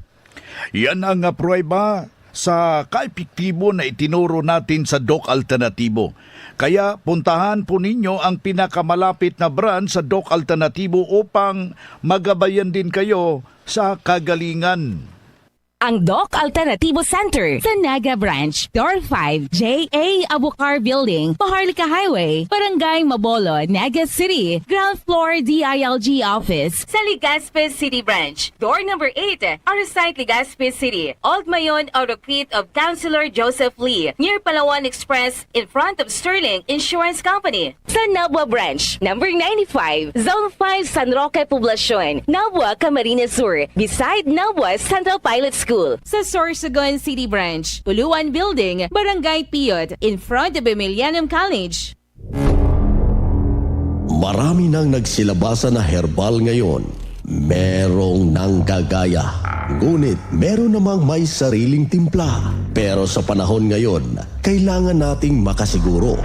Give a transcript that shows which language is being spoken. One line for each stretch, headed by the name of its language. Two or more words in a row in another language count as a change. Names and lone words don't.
Filipino: Yan ang pruweba sa kaepektibo na itinuro natin sa Doc Alternativo. Kaya puntahan po ninyo ang pinakamalapit na branch sa Doc Alternativo upang magabayan din kayo sa kagalingan. Ang Doc Alternativo Center sa Naga Branch, Door 5, J.A. Abucar Building, Paharlika Highway, Barangay Mabolo, Naga City, Ground Floor DILG Office, sa Legazpi City Branch, Door number 8, Arsite Legazpi City, Old Mayon Auto-Crete of Councilor Joseph Lee, near Palawan Express,
English: in front of
Filipino: Sterling Insurance Company. Sa Nabua Branch, number 95, Zone 5, San Roque Poblacion, Nabua, Camarines Sur, beside Nabua Central Pilot School. Sa Sorsogon City Branch, Tuluan Building, Barangay Piyot,
English: in front of Emilianum College.
Filipino: Marami nang nagsilabasa na herbal ngayon. Merong nanggagaya. Ngunit meron namang may sariling timpla. Pero sa panahon ngayon, kailangan nating makasiguro.